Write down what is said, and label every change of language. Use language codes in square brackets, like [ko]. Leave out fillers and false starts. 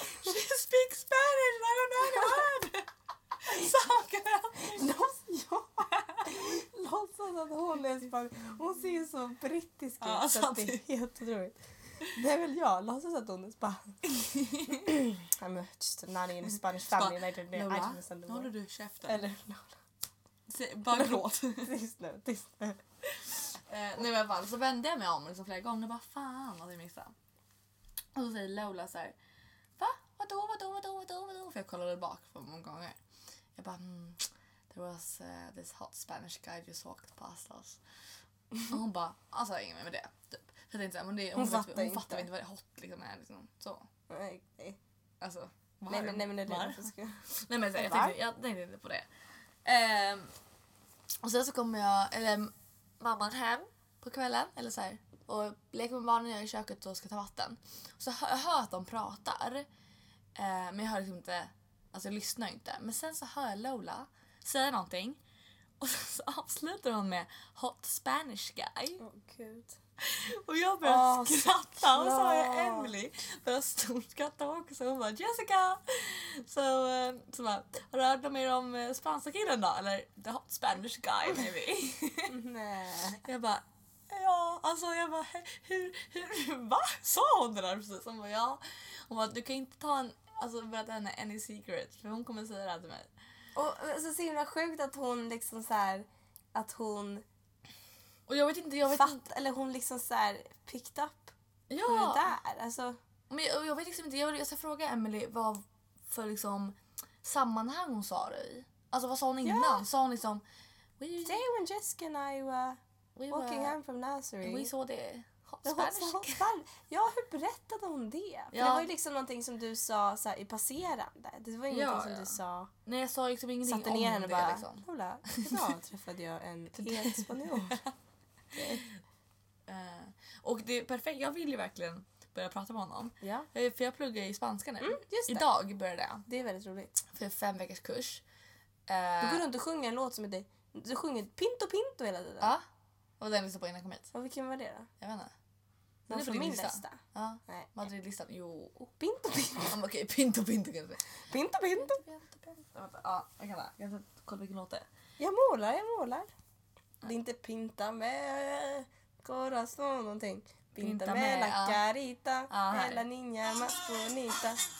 [en] She speaks Spanish. I don't know any word. [sv] Så kan jag inte. Låtsas att hon är spansk. Hon ser så brittisk ut. Så att det är helt otroligt. Det är väl jag. Låtsas att hon är spansk. [en] I'm just a nanny in a Spanish family. I don't know. [sv] Lola, nu håller du käften. Eller Lola. Bara gråt. Tyst nu. Nu i alla fall, så vände jag mig om liksom flera gånger och bara, fan vad jag missade. Och så säger Lola så här, va? Vadå? För jag kollade bak för många gånger. Jag bara, [en] there was this hot Spanish guy just walked past us. [sv] Och hon bara, alltså jag har inget med det. Typ. Jag tänkte, men det hon fattar inte vad det hot liksom är. Liksom. Så. Nej. Alltså, nej, men jag tänkte inte på det. Och sen så kommer jag, eller mamman hem på kvällen, eller så här, och leker med barnen i köket och ska ta vatten. Så jag hör att de pratar, men jag hör liksom inte, alltså jag lyssnar inte. Men sen så hör jag Lola säga någonting, och så avslutar hon med [en] hot Spanish guy. [sv] Åh, gud. Och jag började skratta, och så har jag Emily började storskratta också. Hon bara, Jessica! Så, har du hört mer om spanska killen då? Eller, [en] the hot Spanish guy maybe. [sv] Nej. Jag bara, ja, alltså jag bara, hur, va? Sa hon det där precis? Hon bara, ja. Hon bara, du kan inte ta en, alltså berätta henne [en] any secret, [sv] för hon kommer säga det här till mig. Och så ser det sjukt att hon liksom så här, att hon... Och jag vet inte, jag vet inte. Eller hon liksom så här [en] picked up. [sv] Ja. Hon där, alltså. Men jag vet liksom inte, jag ska fråga Emily vad för liksom sammanhang hon sa det i. Alltså vad sa hon innan? Yeah. Sa hon liksom... [en] Today when Jessica and I were walking home from Nazareth. We saw the hot Spanish. [sv] Ja, hur berättade hon det? Ja. Det var ju liksom någonting som du sa så här, i passerande. Det var ingenting som du sa. Nej, jag sa liksom ingenting om det. Satte ner henne bara, liksom. Hola, idag träffade jag en helt spanjor. Och det är perfekt. Jag vill ju verkligen börja prata med honom. Ja. För jag pluggar i spanska nu. Mm, just det. Idag började jag. Det är väldigt roligt. För 5 veckors kurs. Du går runt och sjunger en låt som heter... Du sjunger Pinto Pinto hela tiden. Ja. Och den lyssnar på innan jag kom hit. Och vilken var det då? Jag vet inte. Den är från min lista. Ja. Madrid-listan. Jo. Pinto Pinto. Okej, okay. Pinto Pinto kanske. Pinto Pinto. Pinto Pinto. Ja, jag kan vara. Jag ska kolla vilken låt det är. Jag målar. Det är inte pinta med corazón någonting. [es] Pinta med la carita, la niña más bonita.